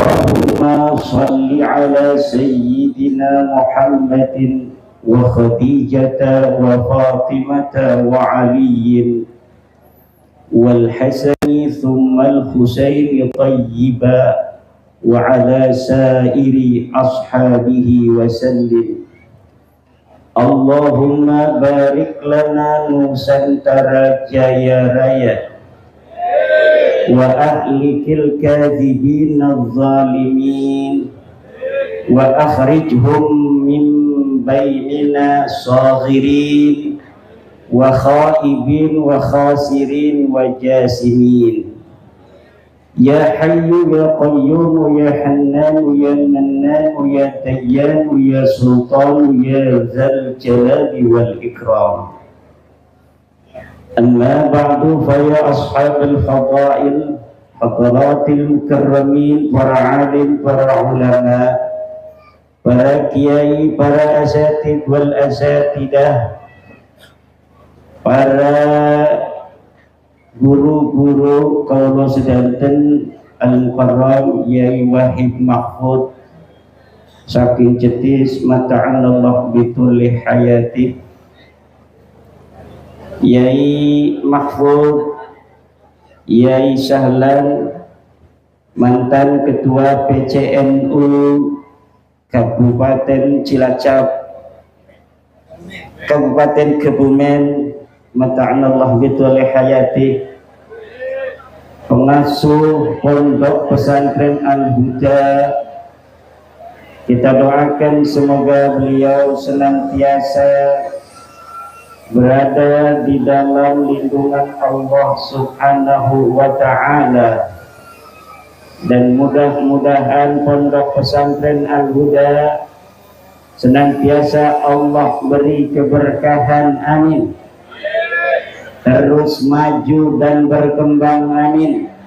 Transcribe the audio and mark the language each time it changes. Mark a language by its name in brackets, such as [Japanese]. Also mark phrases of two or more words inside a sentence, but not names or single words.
[Arabic] اللهم صل على سيدنا محمد وخديجة وفاطمة وعلي والحسن ثم الحسين طيبا وعلى سائر أصحابه وسلم. اللهم بارك لنا [Indonesian] نusantara jaya raya [Arabic] وأهلك الكاذبين الظالمين وأخرجهم من بيننا صاغرين وخائبين وخاسرين وجاسمين. يا حي يا قيوم يا حنان يا منان يا ديان يا سلطان يا ذا الجلال والإكرام. أما بعد فيا أصحاب الفضائل حضرات المكرمين [Javanese] para alim, para ulama, para kiai, para asatid wal asatidah, para guru-guru kaula sedanten al-mukarram Yai Wahid Mahfud saking Jetis [Arabic] متعنا الله بطول حياته. [Indonesian] Yai Mahfud, Yai Sahlan, mantan ketua PCNU Kabupaten Cilacap, Kabupaten Kebumen, [Arabic] متعنا الله بطول حياته, [Indonesian] pengasuh Pondok Pesantren Al-Huda. Kita doakan semoga beliau senantiasa berada di dalam lindungan Allah [Arabic] سبحانه وتعالى, [Indonesian] dan mudah-mudahan Pondok Pesantren Al-Huda senantiasa Allah beri keberkahan, amin, terus maju dan berkembang, amin,